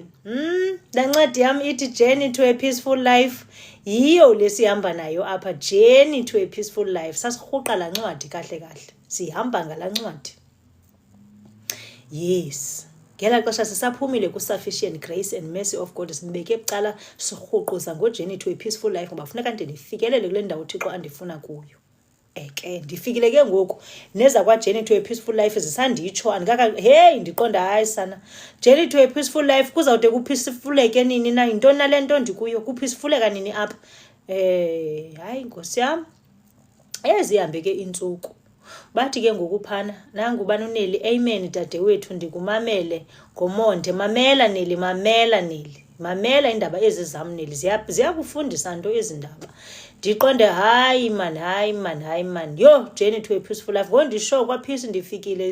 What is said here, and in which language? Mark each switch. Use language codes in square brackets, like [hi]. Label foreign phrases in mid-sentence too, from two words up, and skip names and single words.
[xh] La ncwadi yam ithi Journey to a Peaceful Life. Yiyo lesihamba nayo apha Journey to a Peaceful Life. Sasirhuqa la ncwadi kahle. Sihamba ngala ncwadi. Yes. Ngela xesha sisaphumile ku-Sufficient Grace and Mercy of God sibeke bucala sirhuquza ngo-Journey to a Peaceful Life ngoba funeka ndifikelele kule ndawo Thixo andifuna kuyo. Ke ndifikile ke ngoku neza kwa-Journey to a Peaceful Life zisanditsho ndiqonda hayi sana Journey to a Peaceful Life kuzawude kupeacefuleke nini na yintoni nale nto ndikuyo kupeacefuleka nini apha. Hayi nkosi yam ezihambe ke intsuku bathi ke ngokuphana nangu banoneli amen dadewethu ndikumamele ngomonde mamela Neli mamela indaba ezizam Neli ziyakufundisa nto ezindaba ndiqonde hayi man Journey to a Peaceful Life ngondisho kwaphisi ndifikile